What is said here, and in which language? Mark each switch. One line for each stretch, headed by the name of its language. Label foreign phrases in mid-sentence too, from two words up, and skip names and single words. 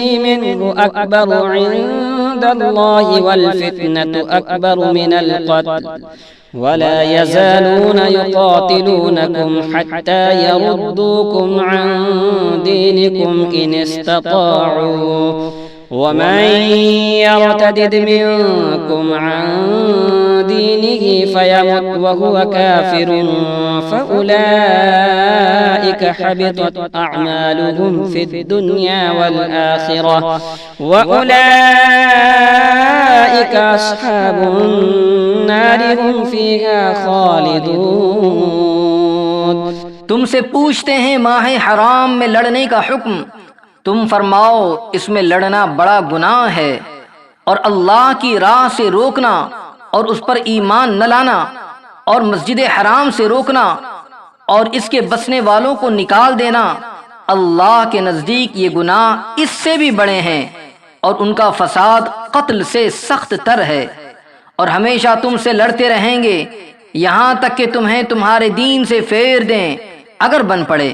Arabic: منه أكبر عند الله والفتنة أكبر من القتل ولا يزالون يقاتلونكم حتى يردوكم عن دينكم إن استطاعوا ومن يرتدد منكم عن دينه فيمت وهو كافر فأولئك حبطت أعمالهم في الدنيا والآخرة وأولئك أصحاب النار هم فيها خالدون.
Hindi: तुमसे पूछते हैं माह हराम में लड़ने का हुक्म, तुम फरमाओ इसमें लड़ना बड़ा गुनाह है, और अल्लाह की राह से रोकना और उस पर ईमान न लाना और मस्जिद हराम से रोकना और इसके बसने वालों को निकाल देना, अल्लाह के नज़दीक ये गुनाह इससे भी बड़े हैं, और उनका फसाद कत्ल से सख्त तर है, और हमेशा तुमसे लड़ते रहेंगे यहाँ तक कि तुम्हें तुम्हारे दीन से फेर दें अगर बन पड़े।